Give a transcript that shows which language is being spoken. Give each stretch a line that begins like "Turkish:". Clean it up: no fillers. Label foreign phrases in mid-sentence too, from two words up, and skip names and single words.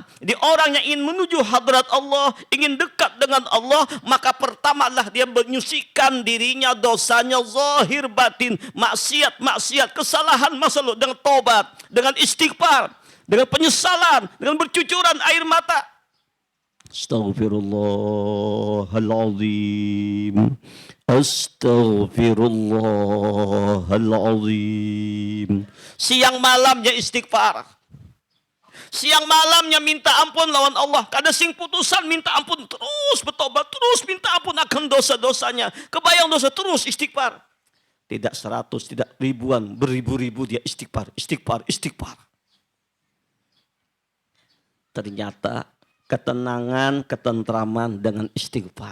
Indonesian: Jadi orang yang ingin menuju hadrat Allah, ingin dekat dengan Allah, maka pertamalah dia menyucikan dirinya, dosanya zahir batin, maksiat, kesalahan masa lalu dengan tobat, dengan istighfar, dengan penyesalan, dengan bercucuran air mata.
Arabic: أستغفر الله العظيم. أستغفر الله العظيم.
Indonesian: Siang malamnya istighfar. Siang malamnya minta ampun lawan Allah.
Banjar: Kada sing putusan minta ampun, terus bertobat, terus minta ampun akan dosa-dosanya.
Indonesian: Kebayang dosa, terus istighfar. Tidak 100, tidak ribuan, beribu-ribu dia istighfar. Ternyata ketenangan, ketentraman dengan istighfar.